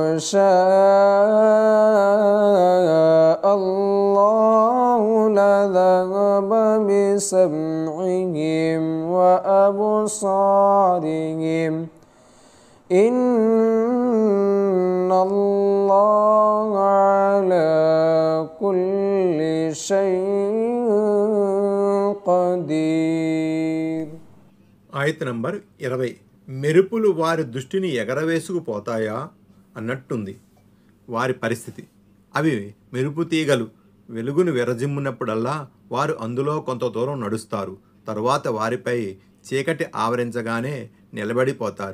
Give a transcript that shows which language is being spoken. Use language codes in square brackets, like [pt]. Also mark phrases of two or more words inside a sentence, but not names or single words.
[ar] شاء الله لذهب بسمعهم وأبصارهم إن الله على كل شيء قدير. [te] ఆయత నంబర్ 20. మెరుపులు వారి దృష్టిని ఎగరవేసుకుపోతాయా అన్నట్టుంది వారి పరిస్థితి. అవి మెరుపు తీగలు వెలుగును విరజిమ్మునప్పుడల్లా వారు అందులో కొంత దూరం నడుస్తారు. తరువాత వారిపై చీకటి ఆవరించగానే నిలబడిపోతారు.